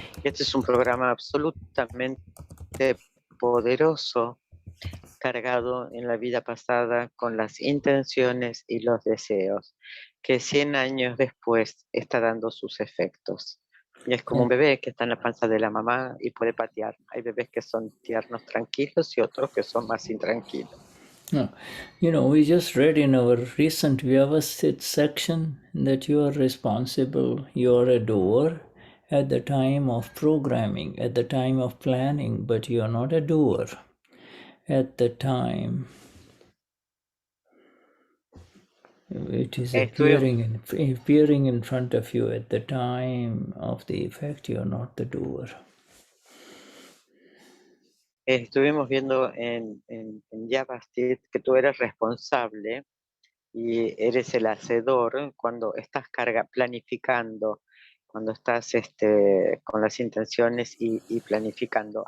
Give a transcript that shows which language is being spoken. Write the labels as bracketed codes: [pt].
[es] Este es un programa absolutamente poderoso, cargado en la vida pasada con las intenciones y los deseos, que 100 años después está dando sus efectos. Y es como un bebé que está en la panza de la mamá y puede patear. Hay bebés que son tiernos, tranquilos, y otros que son más intranquilos. No. [en] We just read in our recent Vyavasthit section that you are responsible, you are a doer at the time of programming, at the time of planning, but you are not a doer at the time it is appearing in front of you. At the time of the effect, you are not the doer. [es] Estuvimos viendo en Vyavasthit que tú eres responsable y eres el hacedor cuando estás planificando, cuando estás con las intenciones y planificando.